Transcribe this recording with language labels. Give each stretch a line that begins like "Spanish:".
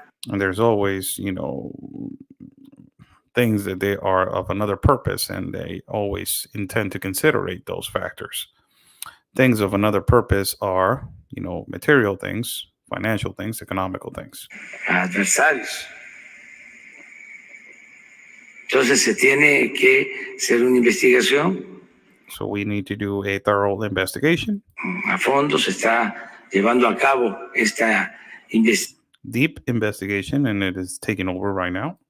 English: And there's always, things that they are of another purpose, and they always intend to considerate those factors. Things of another purpose are, material things, financial things, economical things.
Spanish: Adversarios. Entonces se tiene que hacer una investigación.
English: So we need to do a thorough investigation.
Spanish: A fondo se está llevando a cabo esta
English: deep investigation, and it is taking over right now.